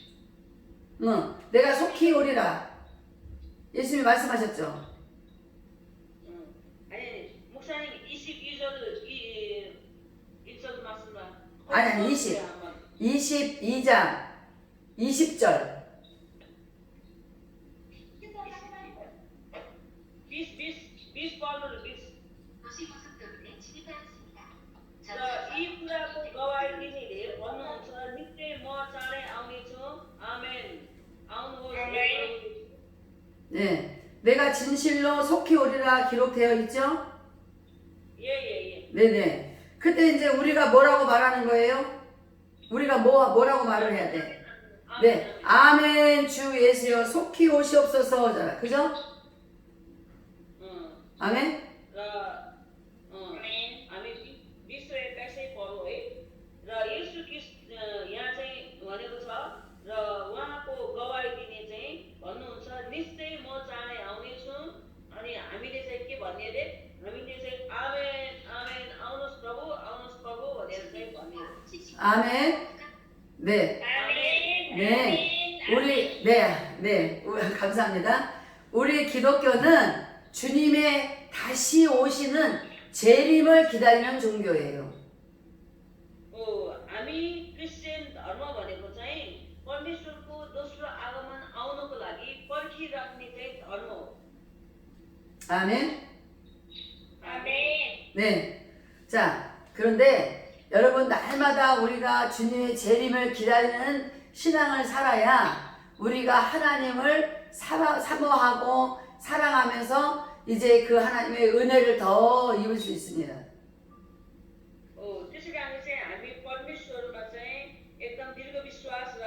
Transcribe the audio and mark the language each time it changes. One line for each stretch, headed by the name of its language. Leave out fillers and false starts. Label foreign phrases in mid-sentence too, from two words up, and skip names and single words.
Korean: 내가 속히 오리라. 예수님이 말씀하셨죠. 아니, 목사님 22절 1절 말씀만. 아니 22장 20절.
Nepali: बीस पढ्नु 20 र यी कुराको गवाही दिनेले भन्नुहुन्छ नित्य म चाँडै आउनेछु। आमेन। आउनुहोस्।
Korean: 네, 내가 진실로 속히 오리라 기록되어 있죠? 예. 네네. 그때 이제 우리가 뭐라고 말하는 거예요? 우리가 뭐라고 말을 해야 돼? 네, 아멘 주 예수여 속히 오시옵소서. 그죠? 아멘?
Nepali: हामी विश्व एक्काइसै पढौँ है। र येशू ख्रीष्ट यहाँ चाहिँ भनेको छ र उहाँको गवाही दिने चाहिँ भन्नुहुन्छ निश्चय म चाँडै आउनेछु। अनि हामीले चाहिँ के भन्ने अरे? हामीले चाहिँ आमेन आमेन आउनुहोस् प्रभु भनेर चाहिँ भन्ने अरे।
Korean: 아멘. 네. 네. 감사합니다. 우리 기독교는 주님의 다시 오시는 재림을 기다리는 종교예요.
Nepali: हामी क्रिस्चियन धर्म भनेको चाहिँ परमेश्वरको दोस्रो आगमन आउनको लागि पर्खिराख्ने चाहिँ धर्म हो।
Korean: 아멘.
Nepali: आमेन।
Korean: 네. 자, 그런데 여러분 날마다 우리가 주님의 재림을 기다리는 신앙을 살아야 우리가 하나님을 사모하고 사랑하면서 이제 그 하나님의 은혜를 더 입을 수 있습니다.
Nepali: त्यसै कारण चाहिँ हामी परमेश्वरमा चाहिँ एकदम दीर्घ विश्वास